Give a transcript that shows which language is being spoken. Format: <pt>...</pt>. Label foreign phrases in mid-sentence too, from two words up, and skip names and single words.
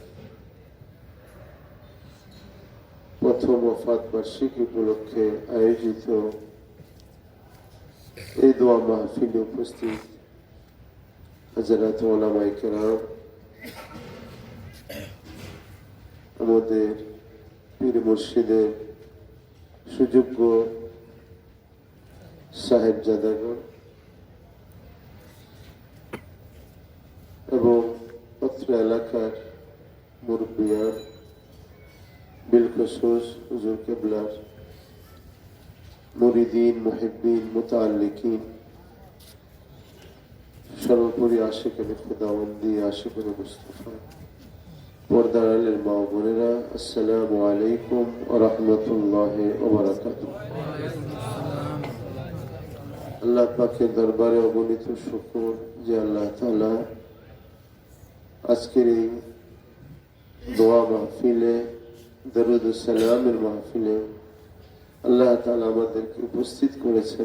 <bn>প্রথম ওফাত বার্ষিকী উপলক্ষে আয়োজিত এই দোয়া মাহফিলে উপস্থিত হযরত উলামায়ে কেরাম, আমাদের পীর মুর্শিদের সুযোগ্য সাহেবজাদাগণ এবং অত্র এলাকার মুরব্বিয়ান, বিলখুসূস হুজুর কিবলা মুরীদীন মুহিব্বীন মুতাল্লিকীন সর্বোপরি আশিকানে খোদাওয়ান্দি আশিকানে মুস্তফা পর্দার আড়ালের মা ও বোনেরা</bn> <ar>السلام عليكم ورحمة الله وبركاته.</ar> <bn>আল্লাহ পাকের দরবারে অগণিত শুকর যে আল্লাহ তাআলা আজকের এই দোয়া মাহফিলে দরুদ ও সালামের মাহফিলে আল্লাহ তাআলা আমাদেরকে উপস্থিত করেছেন।</bn>